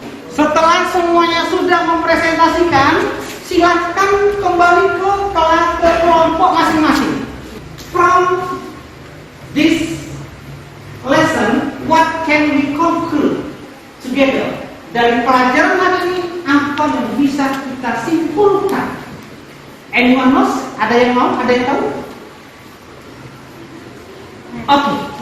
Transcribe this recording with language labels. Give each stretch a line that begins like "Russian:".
Indonesian: Setelah semuanya sudah mempresentasikan, silahkan kembali ke kelas ke kelompok masing-masing.
English: From this lesson, what can we conclude together?
Indonesian: Dari pelajaran hari ini, apa yang bisa kita simpulkan?
English: Anyone knows?
Indonesian: Ada yang mau? Ada yang tahu? Oke.